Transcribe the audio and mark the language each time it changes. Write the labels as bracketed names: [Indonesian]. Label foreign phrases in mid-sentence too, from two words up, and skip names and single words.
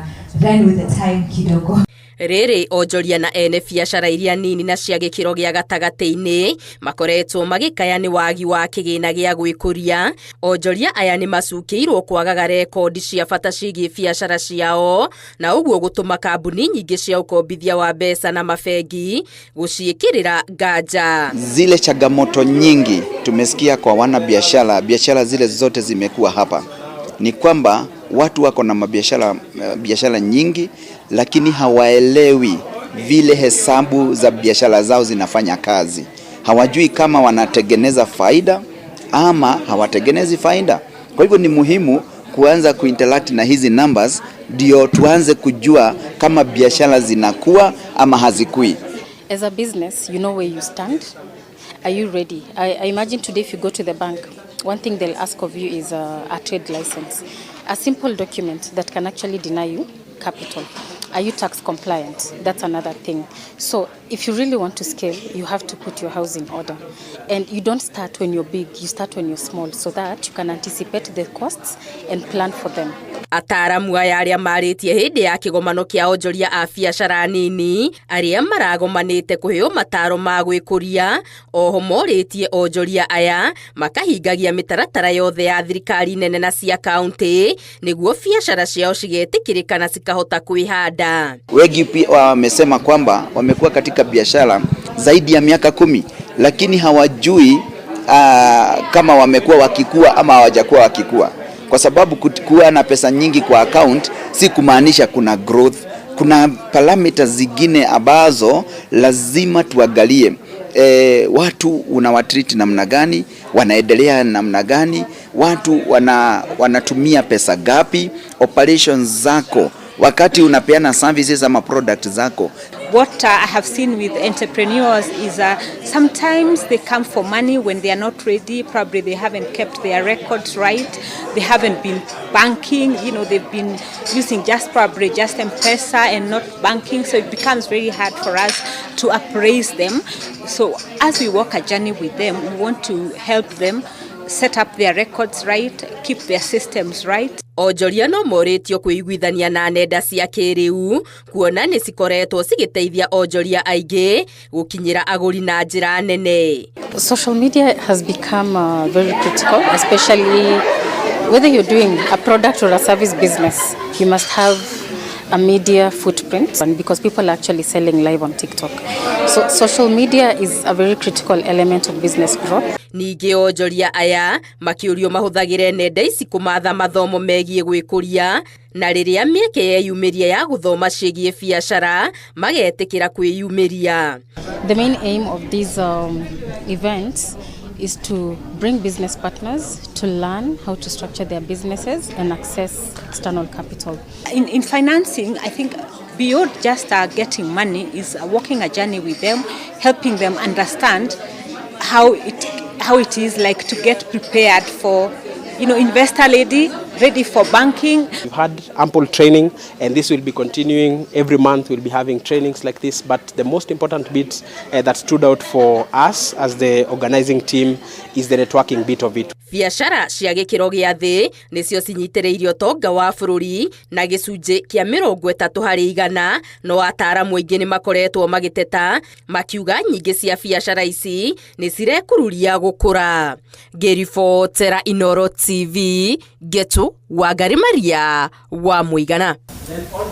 [English] run with the time kidogo. [Kikuyu] Riri onjoria na ene biacara iria nini na cia gikiro gia gatagati-ini makoretwo magikaya ni wagi wa kigina gia gwikuria. Onjoria aya ni macukirwo kwagaga rekondi cia bata cigie biacara ciao, na uguo gutuma kambuni nyingi cia ukombithia wa mbeca na mabengi guciikirira nganja. [Swahili] Zile changamoto nyingi tumesikia kwa wana biashara zile zote zimekuwa hapa ni kwamba watu wako na biashara nyingi, lakini hawaelewi vile hesabu za biashara zao zinafanya kazi. Hawajui kama wanatengeneza faida ama hawatengenezi faida. Kwa hivyo ni muhimu kuanza kuinteract na hizi numbers ndio tuanze kujua kama biashara zinakuwa ama hazikui. [English] As a business, you know where you stand. Are you ready? I imagine today if you go to the bank, one thing they'll ask of you is a trade license. A simple document that can actually deny you capital. Are you tax compliant? That's another thing. So if you really want to scale, you have to put your house in order. And you don't start when you're big, you start when you're small, so that you can anticipate the costs and plan for them. [Kikuyu] Ataramu aya aria maritie hindi ya kigomano kia onjoria a biacara nini aria maragomanite kuheo mataro ma gwikuria, oho moritie onjoria aya makahingagia mitaratara yothe ya thirikari nene na cia kaunti niguo biacara ciao cigetikirika na cikahota kwihanda. [Swahili] Wengi pia wamesema kwamba wamekuwa katika biashara zaidi ya miaka 10, lakini hawajui kama wamekuwa wakikua ama hawajakuwa wakikua. Kwa sababu kuwa na pesa nyingi kwa account si kumaanisha kuna growth. Kuna parameters zingine ambazo lazima tuangalie. Watu unawatreat namna gani, wanaendelea namna gani, watu wanatumia pesa gapi, operations zako wakati unapeana services ama product zako. [English] What I have seen with entrepreneurs is sometimes they come for money when they are not ready. Probably they haven't kept their records right. They haven't been banking. You know, they've been using just M-Pesa and not banking. So it becomes very hard for us to appraise them. So as we walk a journey with them, we want to help them set up their records right, keep their systems right. [Kikuyu] Onjoria no moritio kuiguithania na nenda cia kiriu kuona ni cikoretwo cigiteithia onjoria aingi gukinyira aguri na njira nene. [English] Social media has become very critical, especially whether you're doing a product or a service business. You must have a media footprint, and because people are actually selling live on TikTok. So social media is a very critical element of business growth. [Kikuyu] Ningi onjoria aya makiurio mahuthagire nenda ici kumatha mathomo megie gwikuria, na riria mieke yeyumiria ya guthoma cigie biacara magetikira kwiyumiria. [English] The main aim of these events is to bring business partners to learn how to structure their businesses and access external capital. In financing, I think beyond just getting money is walking a journey with them, helping them understand how it is like to get prepared for, investor ready for banking. We've had ample training, and this will be continuing every month. We'll be having trainings like this, but the most important bit that stood out for us as the organizing team is the networking bit of it. [Kikuyu] Biacara cia gikiro gia thi nicio cinyitiriirio tonga wa bururi na gicunji kia 30% no ataramu aingi ni makoretwo magiteta makiuga nyingi cia biacara ici ni cirekururia gukura. Gerifotera Inoro TV Getu wa Garimaria wa Muigana.